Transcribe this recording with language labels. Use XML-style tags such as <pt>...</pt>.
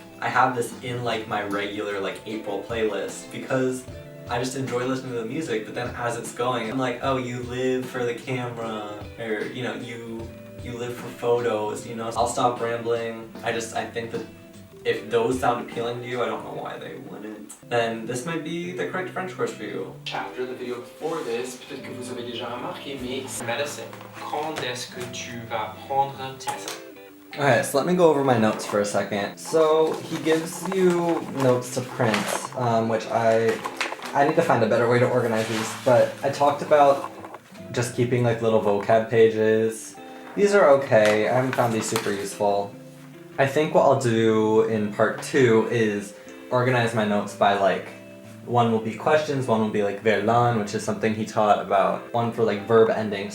<en>I have this in like my regular like April playlist because I just enjoy listening to the music, but then as it's going, I'm like, oh, you live for the camera, or, you know, you live for photos, you know. I'll stop rambling. I think that if those sound appealing to you, I don't know why they wouldn't, then this might be the correct French course for you. Chapter, the video before this,</en> <fr>peut-être que vous avez déjà remarqué, mais medicine. Quand est-ce que tu vas prendre tes...</fr> <en>Okay, so let me go over my notes for a second. So he gives you notes to print, which I need to find a better way to organize these, but I talked about just keeping like little vocab pages. These are okay. I haven't found these super useful. I think what I'll do in part 2 is organize my notes by like, one will be questions, one will be like verlan, which is something he taught about, one for like verb endings.</en>